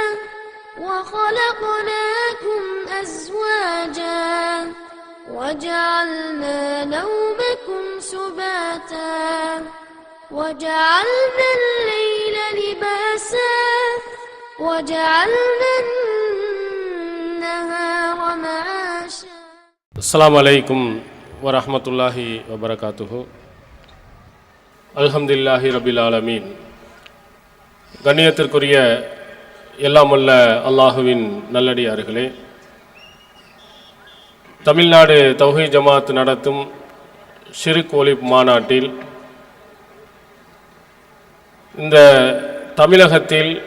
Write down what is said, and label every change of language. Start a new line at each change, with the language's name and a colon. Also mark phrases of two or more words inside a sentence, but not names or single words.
Arabic: وخلقناكم أزواجا وجعلنا نومكم سباتا وجعلنا الليل لباسا وجعلنا النهار معاشا. السلام عليكم ورحمة الله وبركاته. الحمد لله رب العالمين.
Tamil: கண்ணியத்திற்குரிய எல்லாமல்ல அல்லாஹுவின் நல்லடியார்களே, தமிழ்நாடு தௌஹீத் ஜமாத் நடத்தும் ஷிர்க் ஒழிப்பு மாநாட்டில் இந்த தமிழகத்தில்